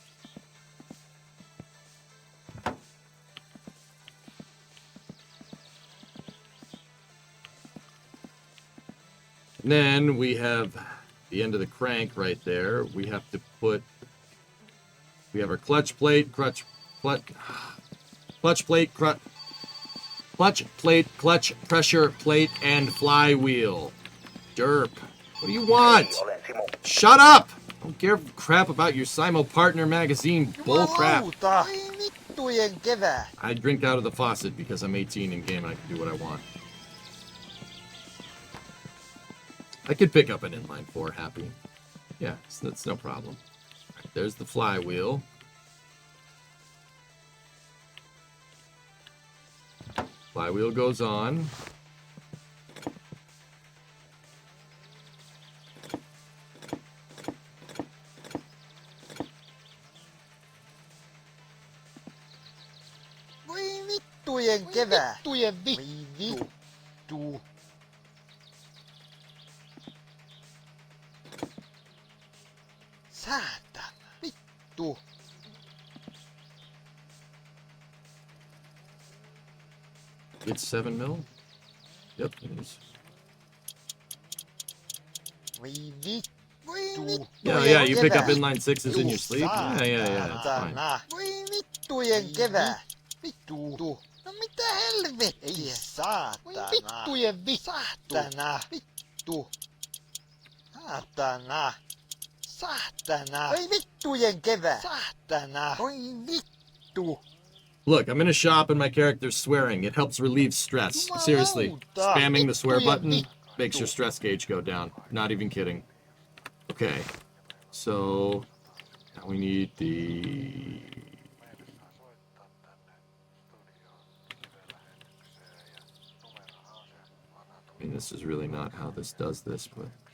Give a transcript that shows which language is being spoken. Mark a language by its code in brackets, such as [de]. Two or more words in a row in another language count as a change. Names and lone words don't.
[en] And then we have the end of the crank right there. We have to put, we have our clutch plate, clutch pressure plate, and flywheel. Derp. What do you want? [fi] Hei, olen Simo. [en] Shut up! I don't give a crap about your Simo Partner magazine bull crap. [fi] Jumalauta. Oi vittujen kevää. [en] I drink out of the faucet because I'm 18 in game and I can do what I want. I could pick up an inline 4 happy. Yeah, that's no problem. Right, there's the flywheel. Flywheel goes on. [fi] Voi vittujen kevää. Vittujen vittu. Saatana. Vittu. [en] It's 7 mil? Yep, it is. [fi] Voi vittu. [en] Yeah, you pick up inline 6s in your sleep? Yeah, it's fine. [fi] Voi vittujen kevää. Vittu. No mitä helvettiä? Ei saatana. Voi vittujen saatana. Vittu. Saatana. Saatana. Voi vittujen kevää. Saatana. Voi vittu. [en] Look, I'm in a shop and my character's swearing. It helps relieve stress. Seriously, spamming the swear button makes your stress gauge go down. Not even kidding. Okay, so now we need the... I mean, this is really not how this does this, but...